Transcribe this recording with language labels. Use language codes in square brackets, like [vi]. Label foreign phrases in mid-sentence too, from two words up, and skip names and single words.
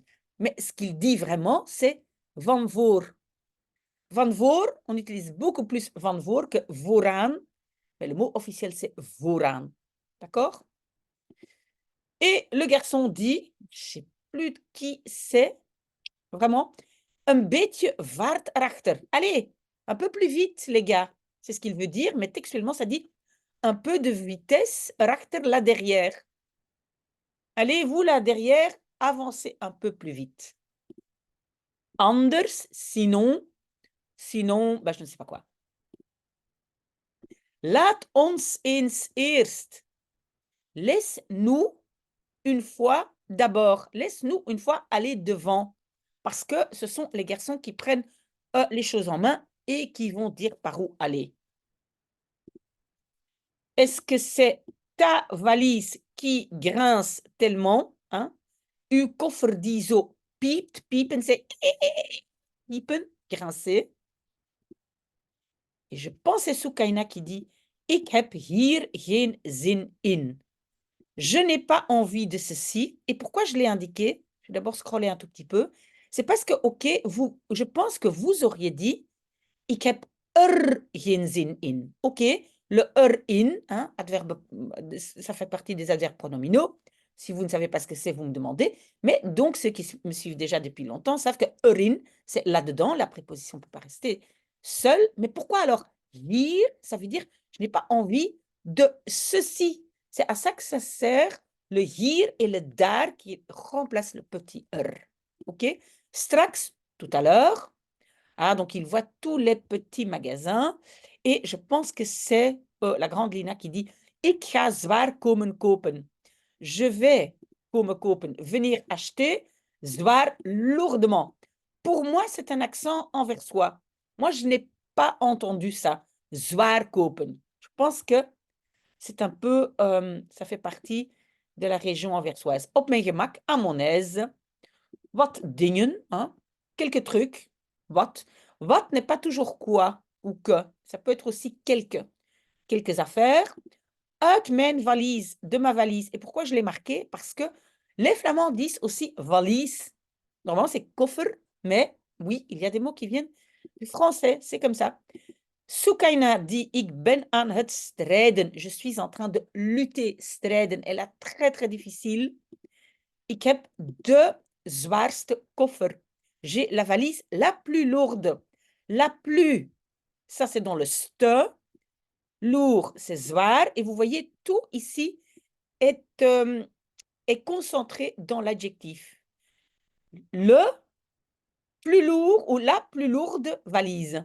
[fr] Mais ce qu'il dit vraiment, c'est [nl] van voor. Van voor, [fr] on utilise beaucoup plus [nl] van voor [fr] que vooraan. Mais le mot officiel, c'est vooraan. D'accord? Et le garçon dit, je ne sais plus qui c'est, vraiment, [nl] een beetje vaart erachter. [fr] Allez, un peu plus vite, les gars. C'est ce qu'il veut dire, mais textuellement, ça dit un peu de vitesse erachter, là derrière. Allez, vous là derrière, avancez un peu plus vite. Anders, sinon, je ne sais pas quoi. [nl] Laat ons eens eerst. [fr] Laisse-nous une fois d'abord. Laisse-nous une fois aller devant. Parce que ce sont les garçons qui prennent les choses en main et qui vont dire par où aller. Est-ce que c'est ta valise qui grince tellement, hein? [nl] Uw koffer die zo piept, piepen, [fr] c'est piepen, grincer. Et je pense c'est Soukaina qui dit, [nl] ik heb hier geen zin in. [fr] Je n'ai pas envie de ceci. Et pourquoi je l'ai indiqué? Je vais d'abord scroller un tout petit peu. C'est parce que, ok, je pense que vous auriez dit, [nl] ik heb geen zin in. [fr] Ok, le in, hein, adverbe, ça fait partie des adverbes pronominaux. Si vous ne savez pas ce que c'est, vous me demandez. Mais donc, ceux qui me suivent déjà depuis longtemps savent que in, c'est là-dedans, la préposition ne peut pas rester seule. Mais pourquoi alors hier, ça veut dire, je n'ai pas envie de ceci. C'est à ça que ça sert, le hier et le daar qui remplacent le petit Ok, straks, tout à l'heure. Ah, donc, il voit tous les petits magasins. Et je pense que c'est la grande Lina qui dit « [nl] Ik ga zwaar komen kopen ». [fr] Je vais [nl] komen kopen, [fr] venir acheter, zwaar, lourdement. Pour moi, c'est un accent enversois. Moi, je n'ai pas entendu ça. [nl] Zwaar kopen. [fr] Je pense que c'est un peu, ça fait partie de la région anversoise. [nl] Op mijn gemak, [fr] à mon aise. [nl] Wat dingen, [fr] hein? Quelques trucs. Wat. Wat n'est pas toujours quoi ou que. Ça peut être aussi quelques affaires. [nl] Uit mijn valise, [fr] de ma valise. Et pourquoi je l'ai marqué? Parce que les Flamands disent aussi valise. Normalement, c'est koffer, mais oui, il y a des mots qui viennent du français. C'est comme ça. Soukaina dit, [nl] ik ben aan het strijden. [fr] Je suis en train de lutter. Strijden. Elle a très, très difficile. [nl] Ik heb de zwaarste koffer. [fr] J'ai la valise la plus lourde. La plus, ça c'est dans le ste. Lourd, c'est zwaar. Et vous voyez, tout ici est concentré dans l'adjectif. Le plus lourd ou la plus lourde valise.